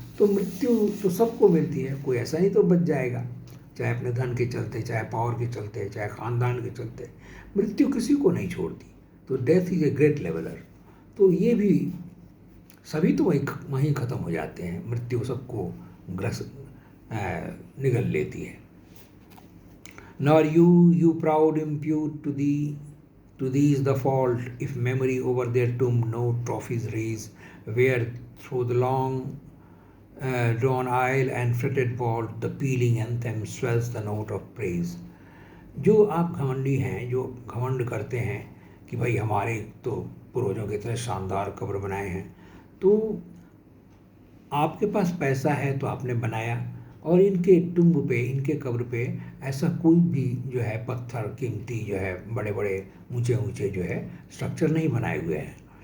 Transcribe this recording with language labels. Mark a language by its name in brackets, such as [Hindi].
[Hindi] तो मृत्यु तो सबको मिलती है, कोई ऐसा नहीं तो बच जाएगा, चाहे अपने धन के चलते, चाहे पावर के चलते, चाहे ख़ानदान के चलते, मृत्यु किसी को नहीं छोड़ती। तो [English] Death is a great leveller. [Hindi] तो ये भी सभी तो वहीं ख़त्म हो जाते हैं, मृत्यु सबको निगल लेती है। [English] Nor you proud impute to these the fault, if memory over their tomb no trophies raise, where through the long drawn aisle and fretted vault the pealing anthem swells the note of praise। [Hindi] जो आप घमंडी हैं, जो घमंड करते हैं कि भाई हमारे तो पूर्वजों की तरह शानदार कब्र बनाए हैं, तो आपके पास पैसा है तो आपने बनाया, और इनके टुम्ब पे, इनके कब्र पे ऐसा कोई भी जो है पत्थर कीमती जो है, बड़े बड़े ऊंचे ऊंचे जो है स्ट्रक्चर नहीं बनाए हुए हैं।